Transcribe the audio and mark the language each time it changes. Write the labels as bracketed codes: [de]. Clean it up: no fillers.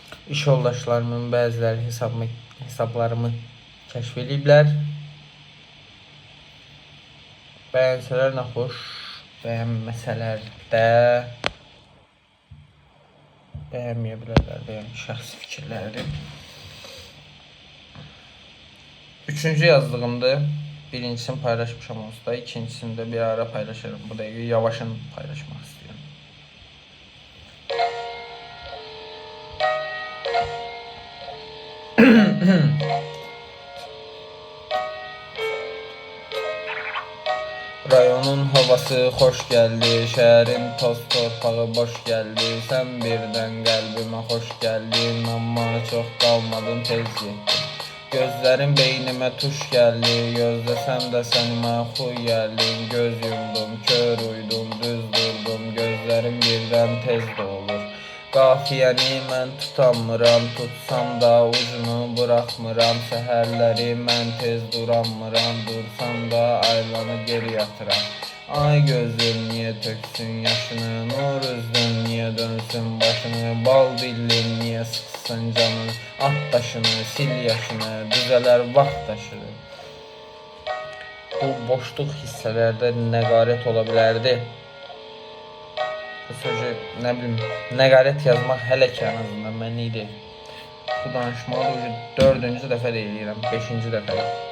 [az] İş yoldaşlarımın bəziləri hesablarımı kəşf ediblər. Bəyənsələr nə xoş, bəyənməsələr də bəyənməyə bilərlər də, yəni şəxsi fikirləridir. Üçüncü yazdığımdır. Birincisini paylaşmışam onsuz, [tr] ikincisini de bir ara paylaşırım. Bu da yavaşın paylaşmak istiyorum. Rayonun havası hoş geldi, şehrin toz torpağı boş geldi. Sen birden kalbime hoş geldin, ama çok kalmadın, tez gittin. Gözlerim beynime tuş geldi, gözlesem de sen mahul geldin. Göz yumdum, kör uydum, düz durdum, gözlerim birden tez dolur. [az] Qafiyəni mən tutamıram, tutsam da ucunu bırakmıram. Səhərləri mən tez duramıram, dursam da aylanı geri yatıram. Ay gözüm niye töksün yaşını, nur üzdün niye dönsün başını. Bal dillin niye sıksın canını, at taşını, sil yaşını, düzeler vaxt taşını. Bu boşluq hissələrdə nəqarət ola bilərdi. Bu sözü, nə bilim, nəqarət yazmaq hələ ki [tr] en azından [az] mən idi. Bu danışmağı da 4-cü dəfə deyirəm, 5-ci dəfə.